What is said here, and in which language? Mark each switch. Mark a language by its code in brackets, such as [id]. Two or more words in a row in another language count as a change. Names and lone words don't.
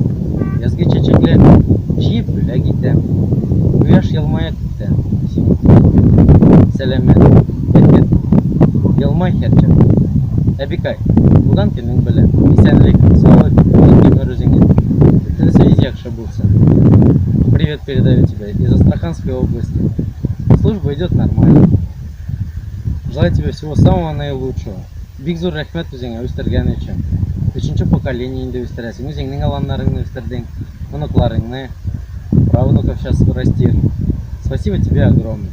[tt] Язгы чәчәкләр җыеп бүләк итәм. Кояш елмая китә. Сәламәт, бәхет, елмай һәрчак. Әбикай, будан көнең белән исәнлек, саулык, гомер үзеңә. Бөтенсе яхшы булсын. [ru] Привет передаю тебе из Астраханской области. Служба идет нормально. Желаю тебе всего самого наилучшего. [tt] Бик зур рәхмәт үзеңә үстергән өчен. 3-нче поколение инде үстерәсең. Үзеңнең аланнарыңны үстердең, оныкларыңны, [ru] правнуков сейчас растишь. Спасибо тебе огромное.